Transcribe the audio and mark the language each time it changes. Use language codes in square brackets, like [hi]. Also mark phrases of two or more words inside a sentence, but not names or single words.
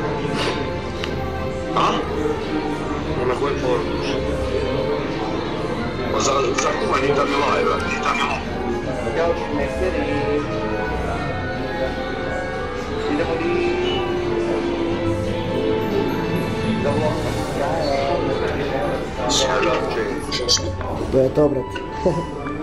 [it] A? Ma quel porco. [sr] Za humanitarni live, [it] Andiamo sul mestiere e... [sr] idemo sve To je to, brate.